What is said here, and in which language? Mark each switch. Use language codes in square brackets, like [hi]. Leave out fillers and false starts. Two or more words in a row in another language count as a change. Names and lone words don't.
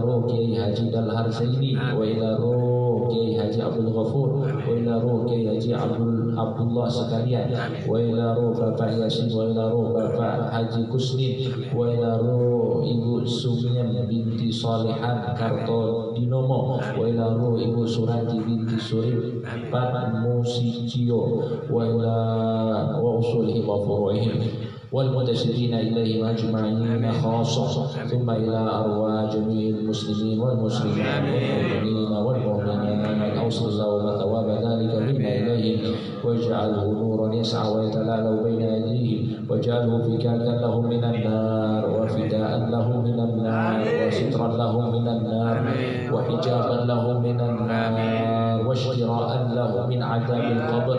[ar] ruh Kiai Haji Dal Harzaini wa ila ruh Kiai Haji Abdul Ghafur wa ila ruh Kiai Haji Abdullah sekalian wa ila ruh Bapak Yasin wa ila ruh Bapak Haji Kusnin wa ila ruh Ibu Sumyam binti Salihan Karto Dinomo wa ila ruh Ibu Surati binti Surip Pat Musicio wa ila wa usulihim wa furu'ihim والمنتسبين إليهم أجمعين خاصة ثم إلى أرواح جميع المسلمين والمسلمات والمؤمنين والمؤمنات أوصل اللهم ثواب ذلك منا إليهم واجعله نورا يسعى ويتلالى بين أيديهم واجعله فكاكا لهم من النار وفداء لهم من النار وسترا لهم من النار وحجابا لهم من النار واشتراء لهم من عذاب القبر.